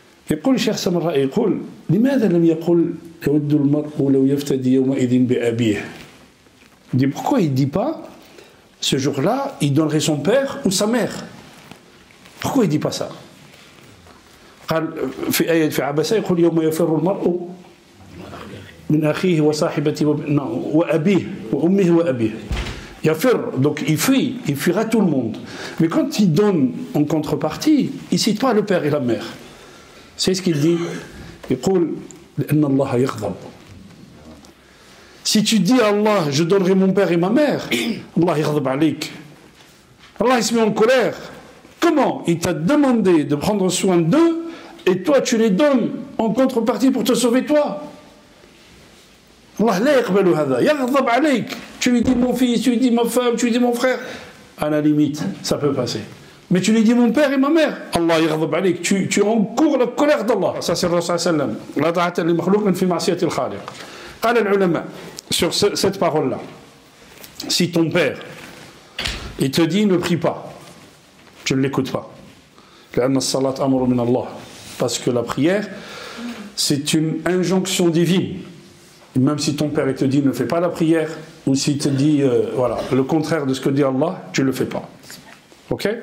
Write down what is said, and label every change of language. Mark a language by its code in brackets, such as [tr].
[ar] يقول الشيخ سمراء يقول لماذا لم يقل يود المرء لو يفتدي يومئذ بأبيه. [fr] Il dit pourquoi il ne dit pas ce jour-là il donnerait son père ou sa mère. Pourquoi il ne dit pas ça? [ar] قال في آية في عبسة يقول يوم يفر المرء من أخيه وصاحبته وأبيه وأمه وأبيه. [fr] Yafir, donc il fuira tout le monde. Mais quand il donne en contrepartie, il ne cite pas le père et la mère. C'est ce qu'il dit. [ar] يقول لأن الله يغضب. [fr] Si tu dis à Allah, je donnerai mon père et ma mère, Allah [ar] يغضب عليك. [fr] Allah il se met en colère. Comment? Il t'a demandé de prendre soin d'eux et toi tu les donnes en contrepartie pour te sauver toi. [ar] Allah لا يقبل هذا يغضب عليك. [fr] Tu lui dis mon fils, tu lui dis ma femme, tu lui dis mon frère. À la limite, ça peut passer. Mais tu lui dis mon père et ma mère. [ar] Allah يغضب عليك. [fr] Tu encours la colère d'Allah. Ça c'est le Rasul sallam. [ar] لا طاعة لمخلوق في معصية الخالق. قال العلماء [fr] sur cette parole-là. Si ton père il te dit ne prie pas, tu ne l'écoutes pas. [ar] لأن الصلاة أمر من الله. [fr] Parce que la prière c'est une injonction divine. Même si ton père il te dit ne fais pas la prière, ou s'il te dit voilà, le contraire de ce que dit Allah, tu ne le fais pas. Ok?